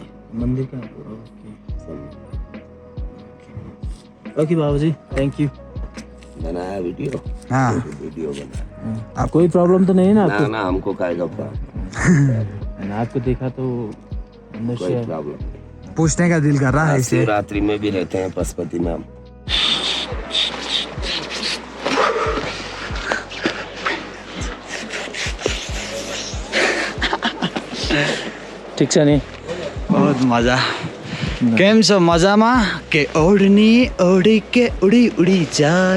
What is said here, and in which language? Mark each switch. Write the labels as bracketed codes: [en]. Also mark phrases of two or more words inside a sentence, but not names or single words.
[hi] मंदिर का। ओके बाबूजी, [en] thank you. [hi] बनाया वीडियो। हाँ वीडियो बनाया। आप कोई प्रॉब्लम तो नहीं है ना आपको? ना हमको काय का प्रॉब्लम, मैंने आपको देखा तो अंदर कोई से प्रॉब्लम। पूछने का दिल कर रहा है इसे। शिवरात्रि में भी रहते हैं पशुपति में हम। [ne] ठिक छ नि? [hi] बहुत मजा। [gu] કેમ છો મજામાં? કે ઓઢણી ઓઢી કે ઊડી ઊડી જાય।